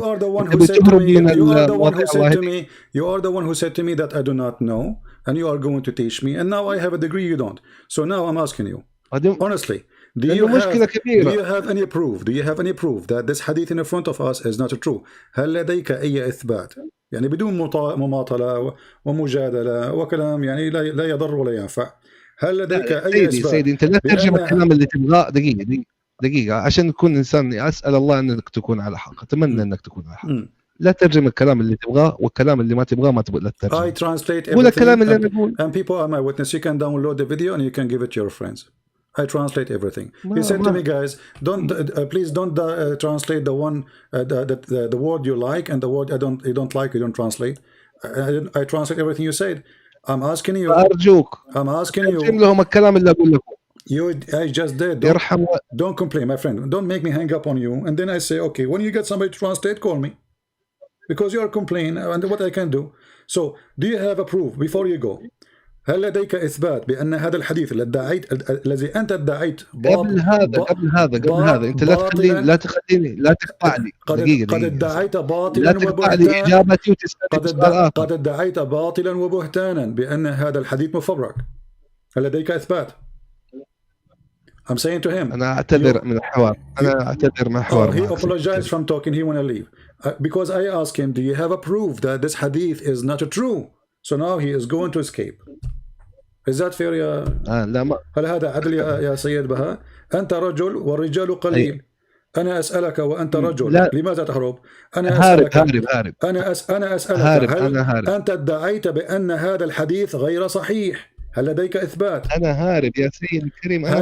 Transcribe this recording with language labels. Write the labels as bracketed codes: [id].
[en] You are the one who said to me. You are the one who said to me. You are the one who said to me that I do not know, and you are going to teach me. And now I have a degree, you don't. So now I'm asking you, honestly, do you have any proof? Do you have any proof that this hadith in front of us is not true? [ar] هل لديك أي إثبات؟ يعني بدون مماطلة ومجادلة وكلام يعني لا يضر ولا ينفع. هل لديك أي إثبات؟ سيدي أنت لا ترجم الكلام اللي تبغاه. دقيقة عشان نكون إنسان، أسأل الله أنك تكون على حق، أتمنى أنك تكون على حق. لا ترجم الكلام اللي تبغاه، والكلام اللي ما تبغاه ما تبغى لا ترجم. [en] I translate [ar] قول الكلام اللي أنا أقول. [en] And people are my witness. You can download the video and you can give it to your friends. I translate everything. He said to me, guys, please don't translate the one the word you like and the word you don't like. You don't translate. I translate everything you said. I'm asking you. [ar] أرجوك. [en] I'm asking you. [ar] ترجم لهم الكلام اللي أقول لكم. [en] I just did. Don't complain, my friend. Don't make me hang up on you. And then I say, okay, when you get somebody to translate, call me, because you are complaining. And what I can do. So, do you have a proof before you go? [ar] هل لديك إثبات بأن هذا الحديث الذي أنت ادعيت قبل هذا أنت لا تقطعني قد ادعيت باطلا وبهتانا قد ادعيت باطلا وبهتانا بأن هذا الحديث مفبرك. هل لديك إثبات؟ [en] I'm saying to him. [ar] أنا أعتذر من الحوار. [en] He apologized from talking. He want to leave because I asked him, do you have a proof that this hadith is not true? So now he is going to escape. Is that fair [ar] يا لا ما. هل هذا عدل يا سيد بهاء؟ أنت رجل والرجال قليل. أنا أسألك وأنت رجل. لا. لماذا تهرب؟ أنا أسألك. أنا أسألك هل أنت ادعيت بأن هذا الحديث غير صحيح؟ هل لديك إثبات؟ أنا هارب يا سيدي الكريم. أنا